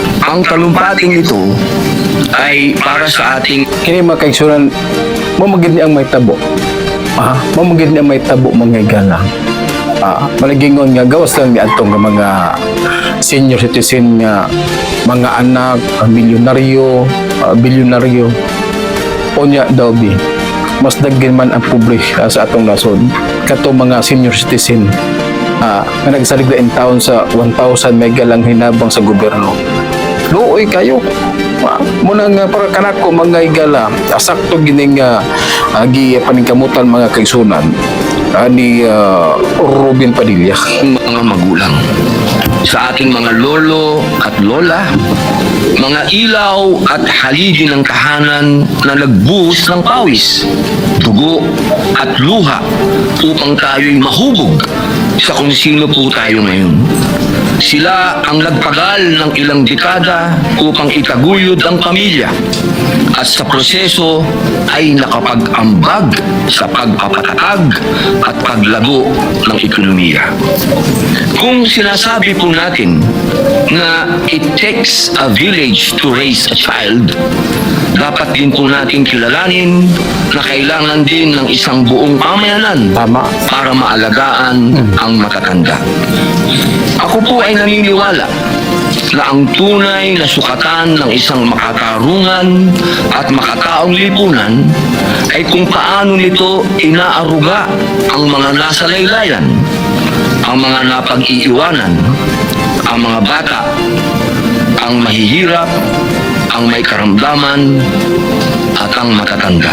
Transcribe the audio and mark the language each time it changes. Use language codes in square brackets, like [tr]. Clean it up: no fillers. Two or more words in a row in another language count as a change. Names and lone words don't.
[tl] Ang talumpating ito ay para sa ating [ceb] Kini mga kaigsunan, mamagid niya ang may tabo. Mamagid niya ang may tabo mga higala. Malagingon nga gawas lang ni atong mga senior citizen nga mga anak, milyonaryo, bilyonaryo. Onya daw bi. Mas daghan man ang public sa atong nasod. Kato mga senior citizen nga nagsalig in taon sa 1,000 mega lang hinabang sa gobyerno. Luoy kayo. Muna nga para kanako mga higala, sakto gining agi paningkamutan mga kaigsunan ni Robin Padilla. [tl] mga magulang, sa ating mga lolo at lola, mga ilaw at haligi ng tahanan na nagbuhos ng pawis, dugo at luha upang tayo'y mahubog sa kung sino po tayo ngayon. Sila ang nagpagal ng ilang dekada upang itaguyod ang pamilya at sa proseso ay nakapag-ambag sa pagpapatatag at paglago ng ekonomiya. Kung sinasabi po natin na [en] it takes a village to raise a child, [tl] dapat din po natin kilalanin na kailangan din ng isang buong pamayanan Tama. para maalagaan ang matatanda. Ako po ay naniniwala na ang tunay na sukatan ng isang makatarungan at makataong lipunan ay kung paano nito inaaruga ang mga nasa laylayan, ang mga napag-iiwanan, ang mga bata, ang mahihirap, ang may karamdaman, at ang matatanda.